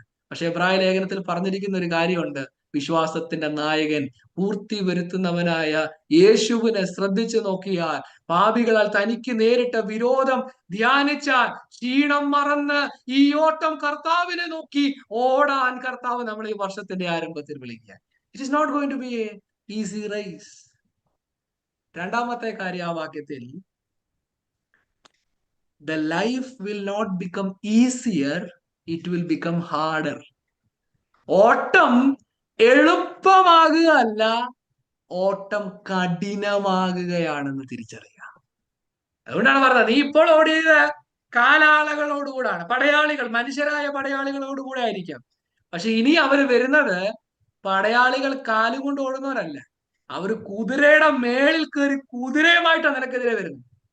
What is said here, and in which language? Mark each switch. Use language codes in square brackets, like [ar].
[ml] പക്ഷെ എബ്രായ ലേഖനത്തിൽ പറഞ്ഞിരിക്കുന്ന ഒരു കാര്യമുണ്ട്, വിശ്വാസത്തിന്റെ നായകൻ പൂർത്തി വരുത്തുന്നവനായ യേശുവിനെ ശ്രദ്ധിച്ചു നോക്കിയാൽ, പാപികളാൽ തനിക്ക് നേരിട്ട വിരോധം ധ്യാനിച്ചാൽ, ക്ഷീണം മറന്ന് ഈ ഓട്ടം കർത്താവിനെ നോക്കി ഓടാൻ കർത്താവ് നമ്മൾ ഈ വർഷത്തിന്റെ ആരംഭത്തിൽ വിളിക്കുക. [en] It is not going to be a easy race. [ml] രണ്ടാമത്തെ കാര്യം ആ വാക്യത്തിൽ, [en] the life will not become easier, it will become harder. [ml] ഓട്ടം എളുപ്പമാകുകയല്ല, ഓട്ടം കഠിനമാകുകയാണെന്ന് തിരിച്ചറിയുക. അതുകൊണ്ടാണ് പറഞ്ഞത്, നീ ഇപ്പോൾ ഓടിയത് കാലാളകളോടുകൂടാണ്, മനുഷ്യരായ പടയാളികളോടുകൂടെ ആയിരിക്കാം. പക്ഷെ ഇനി അവര് വരുന്നത് പടയാളികൾ കാലുകൊണ്ട് ഓടുന്നവരല്ല, അവര് കുതിരയുടെ മേളിൽ കയറി കുതിരയുമായിട്ടാണ് നിനക്കെതിരെ വരുന്നത്.